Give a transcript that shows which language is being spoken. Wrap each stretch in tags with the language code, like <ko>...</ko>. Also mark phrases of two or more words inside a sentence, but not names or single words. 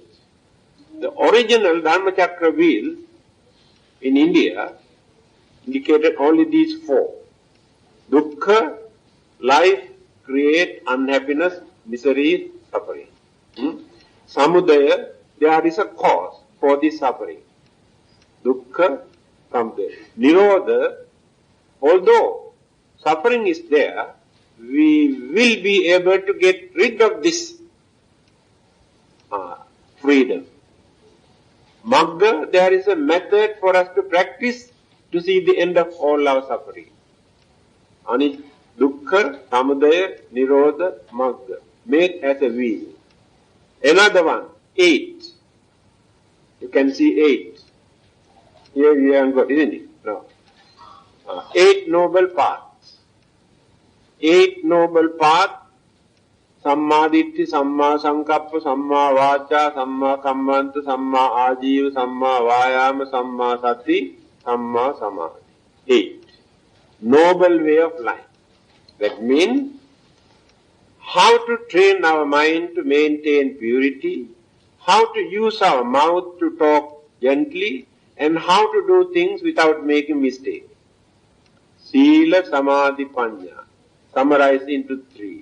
<en>The original Dharma chakra wheel in India indicated only these four. Dukkha, life, create, unhappiness, misery, suffering. Samudaya, there is a cause for this suffering.</en> <pi>Dukkha, samudaya.</pi> <en>Nirodha, although suffering is there, we will be able to get rid of this freedom. Magga, there is a method for us to practice to see the end of all our suffering.</en> <pi>Dukkha, samudaya, nirodha, magga.</pi> <en>Made as a wheel. Another one, 8. You can see 8. Here we haven't got, isn't it? No. 8 noble paths. 8 noble paths.</en> <pi>Samma ditti, samma sankappa, samma vacha, samma kammanta, samma ajiva, samma vayama, samma sati, samma samadhi.</pi> <en>8. Noble way of life. That means how to train our mind to maintain purity, how to use our mouth to talk gently, and how to do things without making mistakes.</en> <pi>Sila, Samadhi, Panya,</pi> <en>summarized into 3.</en>